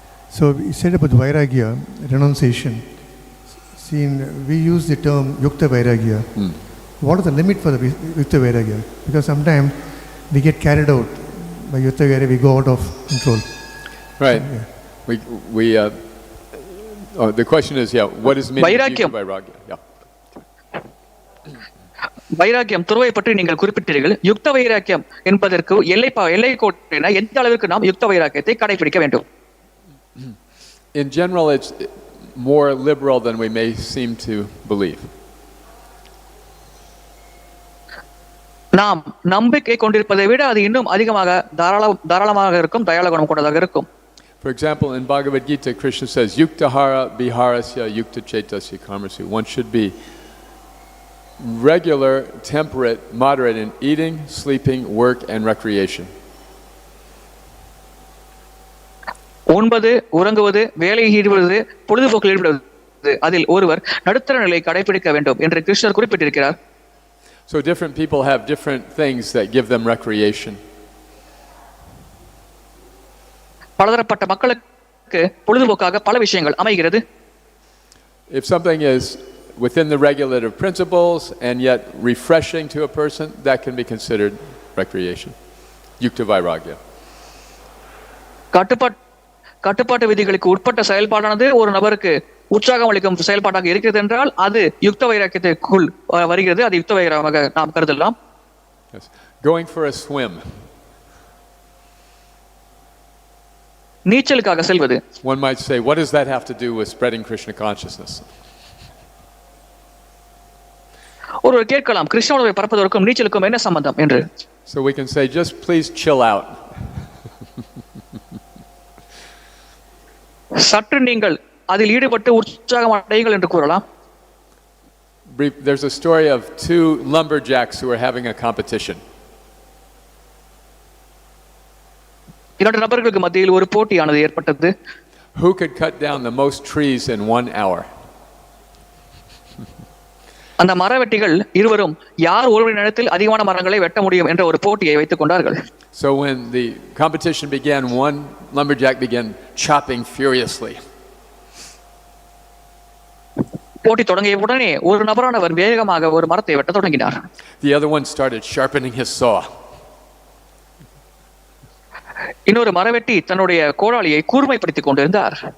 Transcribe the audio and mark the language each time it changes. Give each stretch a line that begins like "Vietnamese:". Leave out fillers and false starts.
English: So we said about vairagya, renunciation. See, we use the term yukta vairagya. What is the limit for the yukta vairagya? Because sometimes we get carried out by yukta vairagya, we go out of control. Right. So, yeah. The question is, what is meaning of yukta vairagya? Yeah.
Tamil: வைராக்கியம் துறவை பற்றி நீங்கள் குறிப்பிட்டீர்கள். யுக்த வைராக்கியம் என்பதற்கு எல்லை கோட்டின எந்த அளவிற்கு நாம் யுக்த வைராக்கியத்தை கடைபிடிக்க வேண்டும்?
English: In general, it's more liberal than we may seem to believe.
Tamil: நாம் நம்பிக்கை கொண்டிருப்பதை விட அது இன்னும் அதிகமாக தாராளமாக இருக்கும், தயாள குணம் கொண்டதாக இருக்கும்.
English: For example, in Bhagavad Gita, Krishna says,
Sanskrit: "Yuktahara viharasya yukta chetasya karmasya."
English: One should be regular, temperate, moderate in eating, sleeping, work, and recreation.
Tamil: உண்பது, உறங்குவது, வேலையில் ஈடுபடுவது, பொழுதுபோக்கில் ஈடுபடுவது, அதில் ஒருவர் நடுத்தர நிலை கடைபிடிக்க வேண்டும் என்று கிருஷ்ணர் குறிப்பிட்டிருக்கிறார்.
English: So different people have different things that give them recreation.
Tamil: பலதரப்பட்ட மக்களுக்கு பொழுதுபோக்காக பல விஷயங்கள் அமைகிறது.
English: If something is within the regulative principles and yet refreshing to a person, that can be considered recreation. Yukta vairagya.
Tamil: கட்டுப்பாட்டு விதிகளுக்கு உட்பட்ட செயல்பாடானது ஒரு நபருக்கு உற்சாகம் அளிக்கும் செயல்பாடாக இருக்கிறது என்றால் அது யுக்த வைராக்கியத்திற்குள் வருகிறது. அது யுக்த வைராகமாக நாம் கருதலாம்.
English: Yes. Going for a swim.
Tamil: நீச்சலுக்காக செல்வது.
English: One might say, what does that have to do with spreading Krishna consciousness?
Tamil: ஒருவர் கேட்கலாம், கிருஷ்ண உணர்வை பரப்புவதற்கும் நீச்சலுக்கும் என்ன சம்பந்தம் என்று.
English: So we can say, just please chill out.
Tamil: சற்று நீங்கள் அதில் ஈடுபட்டு உற்சாகம் அடையுங்கள் என்று கூறலாம்.
English: There's a story of two lumberjacks who are having a competition.
Tamil: இரண்டு நபர்களுக்கு மத்தியில் ஒரு போட்டியானது ஏற்பட்டது.
English: Who could cut down the most trees in 1 hour?
Tamil: அந்த மரவெட்டிகள் இருவரும் யார் ஒரு நேரத்தில் அதிகமான மரங்களை வெட்ட முடியும் என்ற ஒரு போட்டியை வைத்துக் கொண்டார்கள்.
English: So when the competition began, one lumberjack began chopping furiously.
Tamil: போட்டி தொடங்கிய உடனே ஒரு நபரானவர் வேகமாக ஒரு மரத்தை வெட்ட தொடங்கினார்.
English: The other one started sharpening his saw.
Tamil: இன்னொரு மரவெட்டி தன்னுடைய கோடாலியை கூர்மைப்படுத்திக் கொண்டிருந்தார்.